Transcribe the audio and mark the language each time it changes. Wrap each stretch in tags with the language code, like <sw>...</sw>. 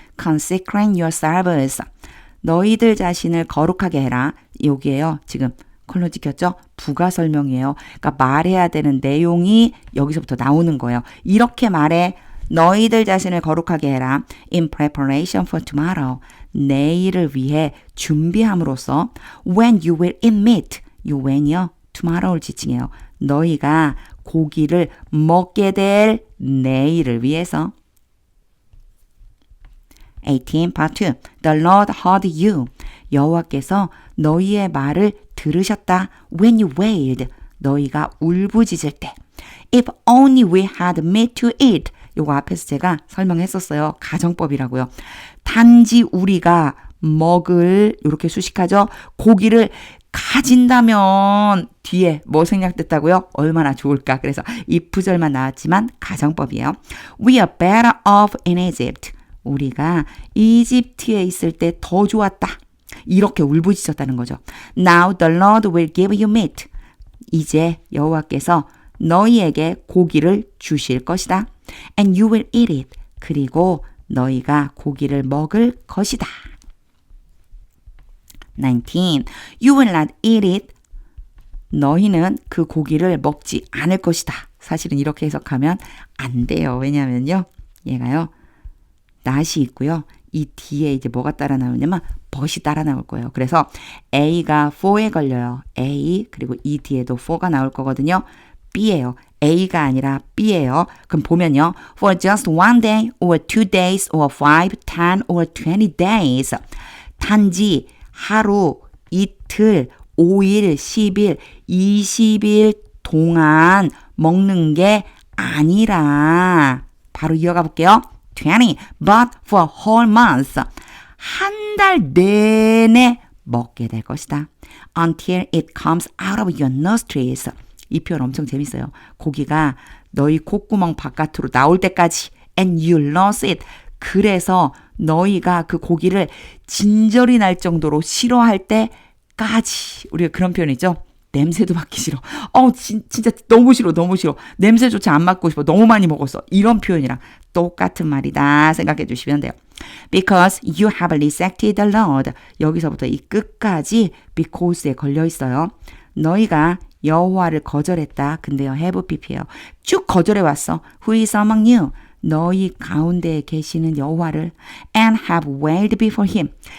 <en>Consecrate yourselves.</en> <ko>너희들 자신을 거룩하게 해라. 여기에요. 지금 컬러 찍혔죠? 부가 설명이에요. 그러니까 말해야 되는 내용이 여기서부터 나오는 거예요. 이렇게 말해. 너희들 자신을 거룩하게 해라.</ko> <en>In preparation for tomorrow.</en> <ko>내일을 위해 준비함으로써</ko> <en>when you will eat meat.</en> <ko>이 when이요. tomorrow를 지칭해요. 너희가 고기를 먹게 될 내일을 위해서.</ko> <en>18, part 2. The Lord heard you.</en> <ko>여호와께서 너희의 말을 들으셨다.</ko> <en>When you wailed.</en> <ko>너희가 울부짖을 때.</ko> <en>If only we had meat to eat.</en> <ko>요거 앞에서 제가 설명했었어요. 가정법이라고요. 단지 우리가 먹을 이렇게 수식하죠. 고기를 가진다면 뒤에 뭐 생략됐다고요? 얼마나 좋을까. 그래서 이 부절만 나왔지만 가정법이에요.</ko> <en>We are better off in Egypt.</en> <ko>우리가 이집트에 있을 때 더 좋았다. 이렇게 울부짖었다는 거죠.</ko> <en>Now the Lord will give you meat.</en> <ko>이제 여호와께서 너희에게 고기를 주실 것이다.</ko> <en>And you will eat it.</en> <ko>그리고 너희가 고기를 먹을 것이다.</ko> <en>19. You will not eat it.</en> <ko>너희는 그 고기를 먹지 않을 것이다. 사실은 이렇게 해석하면 안 돼요. 왜냐면요. 얘가요. not이 있고요. 이 뒤에 이제 뭐가 따라 나오냐면 but이 따라 나올 거예요. 그래서 A가 for에 걸려요. A 그리고 이 뒤에도 for가 나올 거거든요. B예요. A가 아니라 B예요. 그럼 보면요.</ko> <en>For just one day or 2 days or 5, 10 or 20 days.</en> <ko>단지 하루, 이틀, 5일, 10일, 20일 동안 먹는 게 아니라 바로 이어가 볼게요.</ko> <en>20, but for whole month.</en> <ko>한 달 내내 먹게 될 것이다.</ko> <en>Until it comes out of your nostrils.</en> <ko>이 표현 엄청 재밌어요. 고기가 너희 콧구멍 바깥으로 나올 때까지</ko> <en>and you lose it.</en> <ko>그래서 너희가 그 고기를 진절이 날 정도로 싫어할 때까지. 우리가 그런 표현이죠. 냄새도 맡기 싫어. 진짜 너무 싫어. 너무 싫어. 냄새조차 안 맡고 싶어. 너무 많이 먹었어. 이런 표현이랑 똑같은 말이다 생각해 주시면 돼요.</ko> <en>Because you have rejected the Lord.</en> <ko>여기서부터 이 끝까지 because에 걸려 있어요. 너희가 여호와를 거절했다. 근데요, have pp예요. 쭉 거절해 왔어.</ko> <en>Who is among you?</en> <ko>너희 가운데에 계시는 여호와를</ko> <en>and have wailed before him.</en>